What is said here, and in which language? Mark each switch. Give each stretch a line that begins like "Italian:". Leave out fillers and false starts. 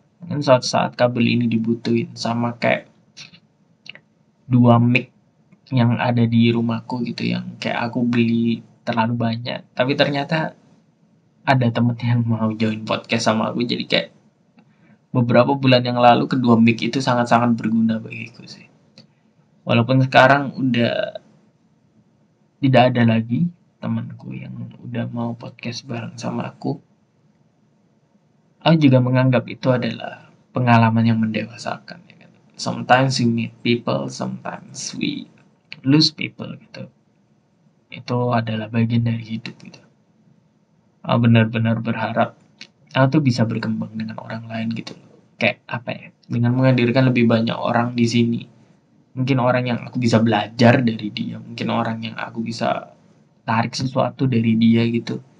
Indonesian: Mungkin suatu saat kabel ini dibutuhin, sama kayak 2 mic yang ada di rumahku gitu, yang kayak aku beli terlalu banyak, tapi ternyata ada temen yang mau join podcast sama aku, jadi kayak beberapa bulan yang lalu kedua mic itu sangat-sangat berguna bagiku sih. Walaupun sekarang udah tidak ada lagi temanku yang udah mau podcast bareng sama aku juga menganggap itu adalah pengalaman yang mendewasakan ya kan.
English: Sometimes we meet people, sometimes we lose people gitu.
Indonesian: Itu adalah bagian dari hidup gitu. Aku benar-benar berharap aku tuh bisa berkembang dengan orang lain gitu loh. Kayak apa ya? Dengan menghadirkan lebih banyak orang di sini. Mungkin orang yang aku bisa belajar dari dia, mungkin orang yang aku bisa tarik sesuatu dari dia gitu.